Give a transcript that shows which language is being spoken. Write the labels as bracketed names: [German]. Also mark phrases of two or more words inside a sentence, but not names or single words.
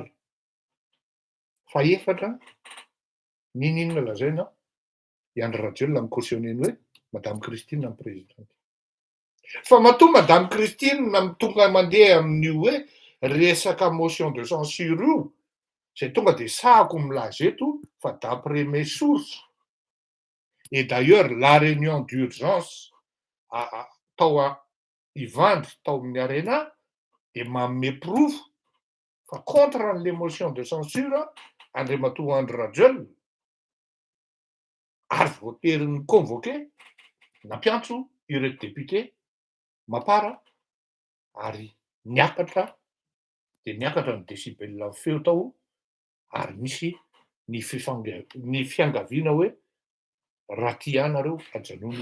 [Malagasy] Fahaefatra, n'inona lazaina i Andry Rajoelina micautionné-ny hoe madame Christine amin'ny présidente. Fa matoa madame Christine tonga mandeha amin'io hoe resaka [French] motion de censure [Malagasy] io, zay tonga de sahako milaza eto fa [French] d'après mes sources. Et d'ailleurs la réunion d'urgence [Malagasy] tao Ivandry tao amin'ny Arena de manome proof fa [French] contre les motions de censure Andriamatoa Andry Rajoelina [Malagasy] ary voatery convoqué nampiantso ireto député mapara ary niakatra de niakatra ny décibel feo tao ary misy ny fiangaviana hoe raha tia anareo ajanona.